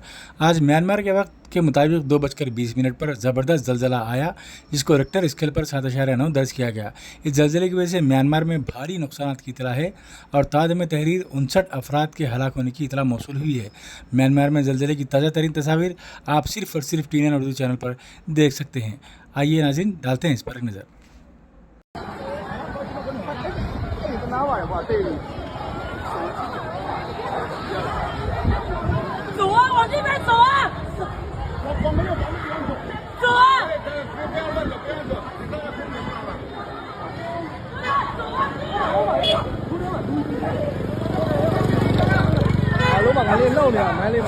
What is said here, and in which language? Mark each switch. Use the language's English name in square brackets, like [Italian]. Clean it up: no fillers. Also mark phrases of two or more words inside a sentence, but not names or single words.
[Urdu] آج میانمار کے وقت کے مطابق 2:20 پر زبردست زلزلہ آیا، جس کو [English] Richter scale [Urdu] پر 7.9 درج کیا گیا. اس زلزلے کی وجہ سے میانمار میں بھاری نقصان کی اطلاع ہے اور تادم تحریر 59 افراد کے ہلاک ہونے کی اطلاع موصول ہوئی ہے. میانمار میں زلزلے کی تازہ ترین تصویر آپ صرف اور صرف ٹین اردو چینل پر دیکھ سکتے ہیں. آئیے ناظرین، ڈالتے ہیں اس پر ایک نظر. [Chinese] 走啊，往这边走啊！走啊！老板，赶紧弄点，买里吧。